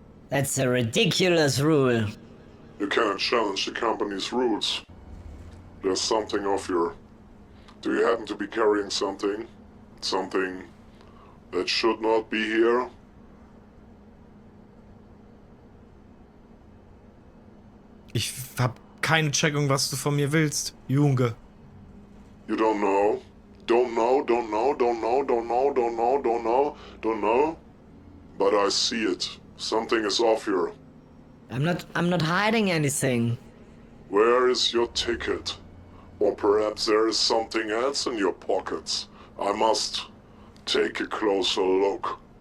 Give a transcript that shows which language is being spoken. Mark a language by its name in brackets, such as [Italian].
[English] That's a ridiculous rule. You cannot challenge the company's rules. There's something off here. Do you happen to be carrying something? Something that should not be here? [German] Ich hab keine Checkung, was du von mir willst, Junge. [English] You don't know? Don't know, don't know, don't know, don't know, don't know, don't know, don't know? But I see it. Something is off here. I'm not hiding anything. Where is your ticket? Or perhaps there is something else in your pockets. I must take a closer look.